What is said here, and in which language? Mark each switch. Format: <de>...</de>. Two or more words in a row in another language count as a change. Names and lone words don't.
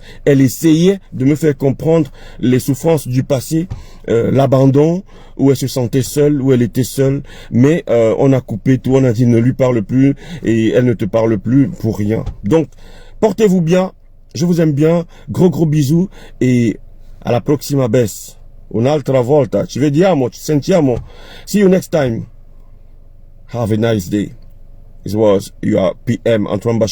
<fr>Elle essayait de me faire comprendre les souffrances du passé, l'abandon, où elle se sentait seule, où elle était seule. Mais on a coupé tout, on a dit ne lui parle plus et elle ne te parle plus pour rien. Donc, portez-vous bien, je vous aime bien, gros bisous et à</fr> <it>la prossima vez. Un'altra volta, ci vediamo, ci sentiamo.</it> <en>See you next time. Have a nice day. This was your PM Antoine Bachar.</en>